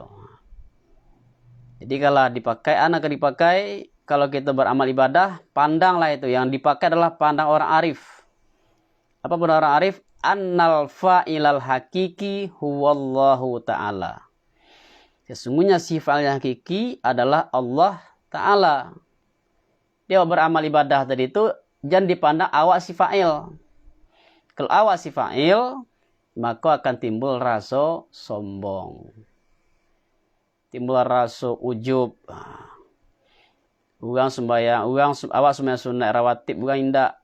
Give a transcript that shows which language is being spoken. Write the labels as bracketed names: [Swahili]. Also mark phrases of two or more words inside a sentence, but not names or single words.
[Indonesian] Jadi kalau dipakai, anak dipakai, kalau kita beramal ibadah, pandanglah itu. Yang dipakai adalah pandang orang arif. Apa pandang orang arif? [Arabic] أن الفاعل الحقيقي هو الله تعالى. [Indonesian] Sesungguhnya sifat yang hakiki adalah Allah Ta'ala. Dia beramal ibadah tadi itu, jangan dipandang awak si fa'il. Kalau awak si fa'il, maka akan timbul rasa sombong. Timbul rasa ujub. [Minangkabau] Orang sembahyang, awak sembahyang sunat rawatib, bukan indak.